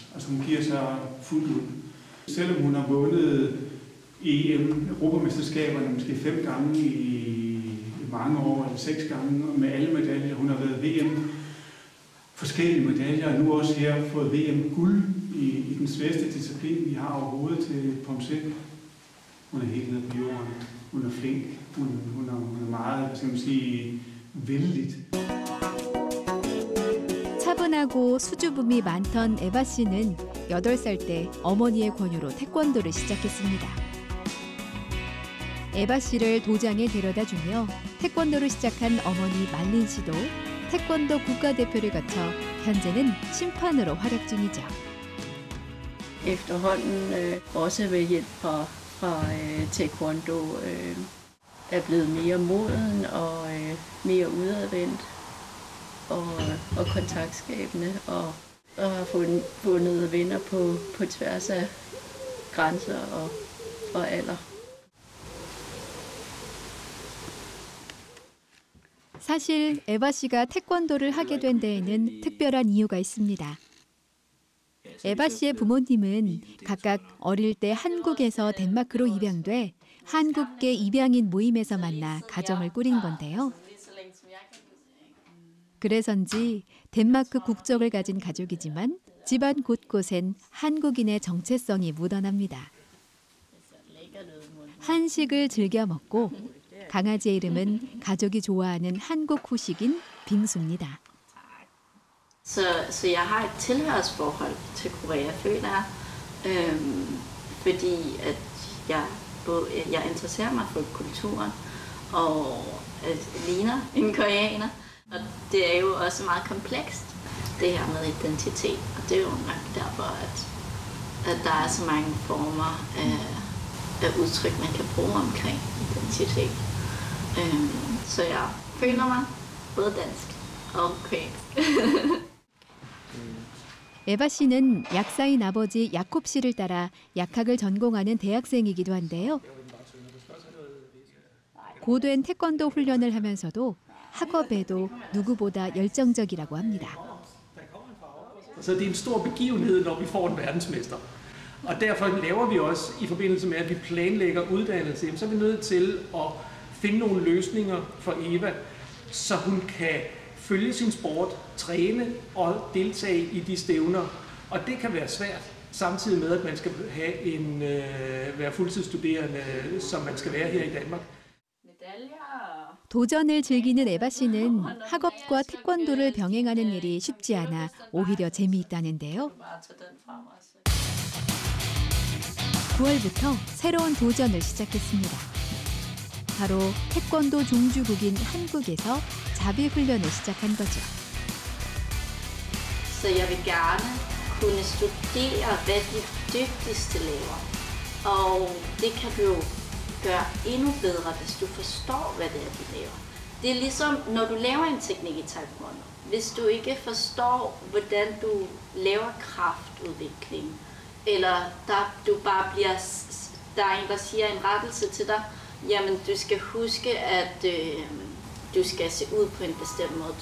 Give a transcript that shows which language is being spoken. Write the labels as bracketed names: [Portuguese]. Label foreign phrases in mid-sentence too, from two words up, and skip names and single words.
[Danish] Altså hun giver sig fuldt ud. Selvom hun har vundet EM, Europamesterskaberne, måske 5 gange i mange år, eller 6 gange med alle medaljer. Hun har været VM, forskellige medaljer, og nu også her fået VM-guld i den sværeste disciplin, vi har overhovedet til Pomsæt. Hun er helt nede på jorden. Hun er flink. Hun er meget, hvad skal man sige, vældigt. [Korean] 차분하고 수줍음이 많던 에바 씨는 8살 때 어머니의 권유로 태권도를 시작했습니다. 에바 씨를 도장에 데려다 주며 태권도를 시작한 어머니 말린 씨도 태권도 국가대표를 거쳐 현재는 심판으로 활약 중이죠. [Danish] Efterhånden også ved hjælp fra taekwondo er blevet mere moden og mere udadvendt og kontaktskabende og har fundet venner på tværs af grænser og alder. [Korean] 사실 에바 씨가 태권도를 하게 된 데에는 특별한 이유가 있습니다. 에바 씨의 부모님은 각각 어릴 때 한국에서 덴마크로 입양돼 한국계 입양인 모임에서 만나 가정을 꾸린 건데요. 그래서인지 덴마크 국적을 가진 가족이지만 집안 곳곳엔 한국인의 정체성이 묻어납니다. 한식을 즐겨 먹고 강아지의 이름은 가족이 좋아하는 한국 후식인 빙수입니다. [Danish] Så jeg har et tilhørsforhold til Korea, føler jeg, fordi at jeg interesserer mig for kulturen og ligner en koreaner. Og det er jo også meget komplekst, det her med identitet. Og det er jo nok derfor, at der er så mange former af udtryk, man kan bruge omkring identitet. Så jeg føler mig både dansk og koreansk. [Korean] 에바 씨는 약사인 아버지 야콥 씨를 따라 약학을 전공하는 대학생이기도 한데요. 고된 태권도 훈련을 하면서도 학업에도 누구보다 열정적이라고 합니다. [Danish] Så det er en stor begivenhed, når vi får en verdensmester. Og derfor laver vi også, i forbindelse med, at vi planlægger uddannelse, så er vi nødt til at finde nogle løsninger for Eva, så hun kan følge sin sport, træne og deltage i de stævner. Og det kan være svært, samtidig med at man skal være fuldtidsstuderende, som man skal være her i Danmark. [Korean] 도전을 즐기는 에바 씨는 학업과 태권도를 병행하는 일이 쉽지 않아 오히려 재미있다는데요. 9월부터 새로운 도전을 시작했습니다. 바로 태권도 종주국인 한국에서 자비 훈련을 시작한 거죠. [Danish] Så jeg vil gerne kunne studere, hvad de dygtigste laver. Og det kan du jo gøre endnu bedre, hvis du forstår, hvad det er, de laver. Det er ligesom, når du laver en teknik i taekwondo. Hvis du ikke forstår, hvordan du laver kraftudvikling, eller der er en, der siger en rettelse til dig, jamen du skal huske, at du skal se ud på en bestemt måde.